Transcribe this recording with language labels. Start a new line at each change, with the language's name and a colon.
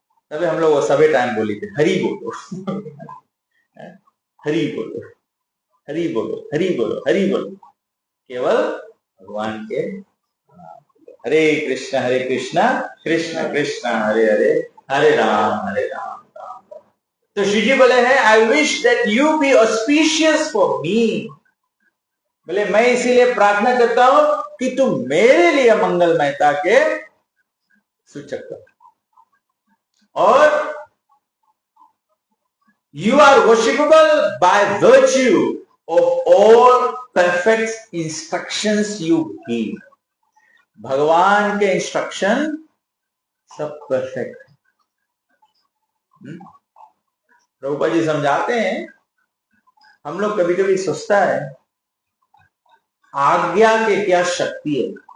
Hindi: तभी हम लोग वो सभी टाइम बोली थे, हरि बोलो हरि बोलो, हरि बोलो, हरि बोलो, हरि बोलो, केवल भगवान के हरे कृष्ण कृष्ण कृष्ण हरे हरे, हरे राम राम राम। तो श्री जी बोले हैं,
English: I wish that you be auspicious for me.
Hindi: बोले मैं इसीलिए प्रार्थना करता हूं कि तुम मेरे लिए मंगलमयता के सूचक हो।
English: और you are worshipable by virtue of all perfect instructions you give।
Hindi: भगवान के इंस्ट्रक्शन सब परफेक्ट। प्रभुपाद जी समझाते हैं, हम लोग कभी कभी सोचता है आज्ञा के क्या शक्ति है।